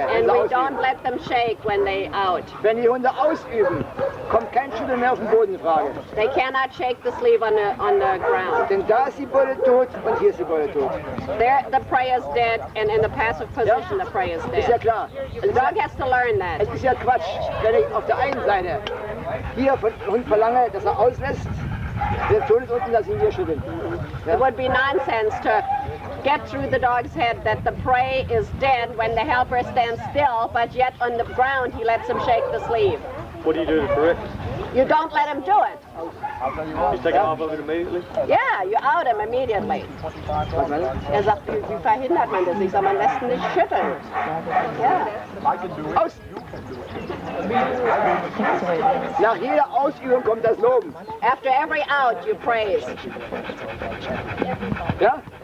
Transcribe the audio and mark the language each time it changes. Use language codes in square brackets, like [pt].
[en] And we don't let them shake when they out. [de] Wenn die Hunde ausüben, kommt kein Schütteln mehr auf den Boden in Frage. [en] They cannot shake the sleeve on the ground. [de] Denn da ist die Beute tot und hier ist die Beute tot. [en] There, the prey is dead, and in the passive position, the prey is dead. [de] Ist ja klar. [en] The dog has to learn that. [de] Es ist ja Quatsch, wenn ich auf der einen Seite hier von Hund verlange, dass er auslässt, der Ton ist unten, dass ihn hier schütteln. [en] It would be nonsense to get through the dog's head that the prey is dead when the helper stands still, but yet on the ground he lets him shake the sleeve. What do you do to correct it? You don't let him do it. You take him off of it immediately? Yeah, you out him immediately. [de] Er sagt, wie verhindert man das? Ich sag, man lässt ihn nicht schütteln. Ja. Aus! Nach jeder Ausübung kommt das Loben. [en] After every out, you praise. [de] Ja?